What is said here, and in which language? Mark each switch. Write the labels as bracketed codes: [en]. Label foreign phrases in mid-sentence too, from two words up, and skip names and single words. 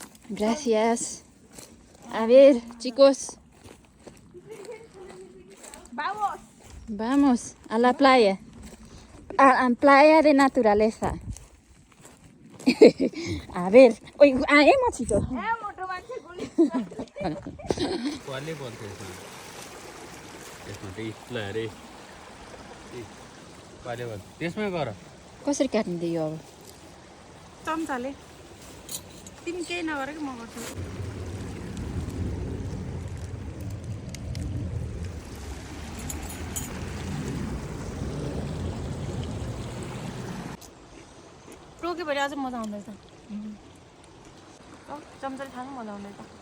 [es] Gracias. A ver, chicos. Vamos a la playa. A playa de naturaleza. A ver. Oye, machito. [ne] कसले बोल्थ्यो यसमा त्यही ल अरे कसले बोल्थ्यो त्यसमै गर कसरी काट्नु यो अब चम्चाले तिमी केही नगर कि म गर्छु टोक्यो भने अझ मजा आउँदैछ चम्चाले खानु मजा आउँदैछ